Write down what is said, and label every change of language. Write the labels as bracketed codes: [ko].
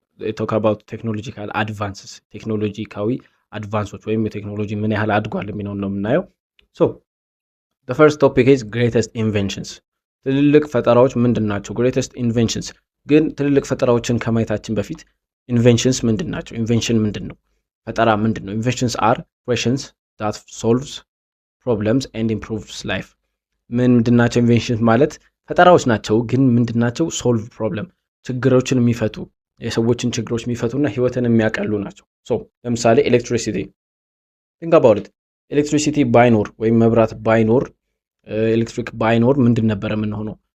[en] They talk about technological advances. [am] ቴክኖሎጂካዊ advances ወይም የቴክኖሎጂ ምን ያህል አድጓል የሚለውን ነው የምናየው። [en] So the first topic is greatest inventions. [am] ትልልቅ ፈጠራዎች ምንድናቸው? greatest inventions ግን ትልልቅ ፈጠራዎችን ከማየታችን በፊት inventions ምንድናቸው? invention ምንድነው? ፈጠራ ምንድነው? [en] inventions are creations that solves problems and improves life. [am] ምንድናቸው inventions ማለት ፈጠራዎች ናቸው ግን ምንድናቸው? solve problem ችግሮችን የሚፈቱ የሰዎችን ችግሮች የሚፈቱና ህይወትን የሚያቀሉ ናቸው። so ለምሳሌ [en] electricity, think about it. [am] electricity ባይኖር ወይም መብራት ባይኖር ኤሌክትሪክ ባይኖር ምንድን ነበር የምንሆነው?